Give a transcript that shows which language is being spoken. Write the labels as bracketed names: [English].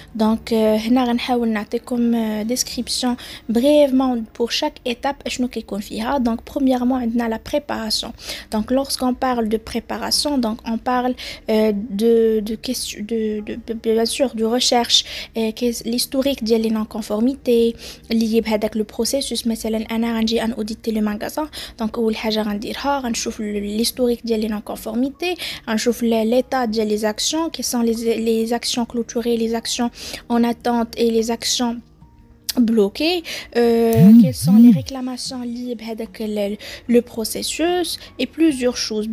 [French] Donc, [Arabic] هنا غنحاول نعطيكم [French] description brièvement pour chaque étape [Arabic] شنو كيكون فيها. [French] Donc, premièrement, on a la préparation. Donc, lorsqu'on parle de préparation, donc on parle bien sûr de recherche, l'historique [Arabic] ديال [French] les non-conformités [Arabic] اللي بهذاك [French] le processus. [Arabic] مثلا انا غنجي ان [French] auditer le magasin. Donc, [Arabic] اول حاجه غنديرها غنشوف [French] l'historique des non-conformités, on chauffe l'état des actions, qui sont les actions clôturées, les actions en attente et les actions bloquées, quelles sont les réclamations libres avec le processus et plusieurs choses.